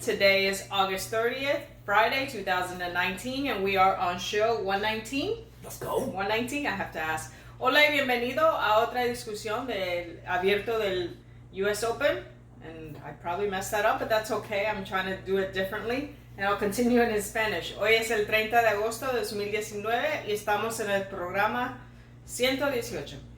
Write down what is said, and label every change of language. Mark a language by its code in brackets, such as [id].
[en] Today is August 30th, Friday, 2019, and we are on show 119. Let's go. 119, I have to ask. [es] Hola y bienvenido a otra discusión del abierto del US Open. [en] And I probably messed that up, but that's okay. I'm trying to do it differently. And I'll continue in Spanish. [es] Hoy es el 30 de agosto de 2019 y estamos en el programa 118.